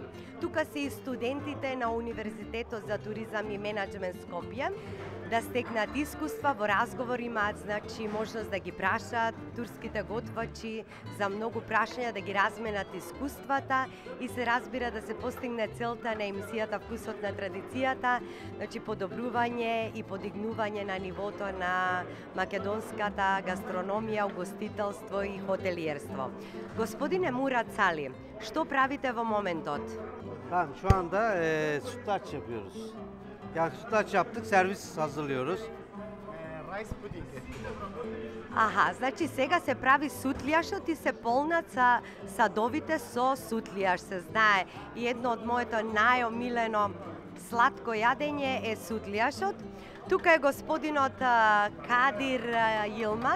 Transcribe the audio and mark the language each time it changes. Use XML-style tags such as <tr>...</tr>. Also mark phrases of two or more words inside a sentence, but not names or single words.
<mk>Тука се и студентите на Универзитетот за туризам и менеджмент Скопје, да стекнат искуства, во разговор имаат, значи, можност да ги прашаат турските готвачи за многу прашања, да ги разменат искуствата и се разбира да се постигне целта на емисијата Вкусот на традицијата, значи подобрување и подигнување на нивото на македонската гастрономија, угостителство и хотелиерство. Господине Мурат Сали, што правите во моментот?</mk> <tr>Tamam, şu anda sütlaç yapıyoruz. Yani sütlaç yaptık, servis hazırlıyoruz.</tr> <en>Rice pudding.</en> <mk>Аха, значи сега се прави сутлијашот и се полнат са садовите со сутлијаш, се знае. И едно од моето најомилено сладко јадење е сутлијашот. Тука е господинот Кадир Јилмаз.</mk>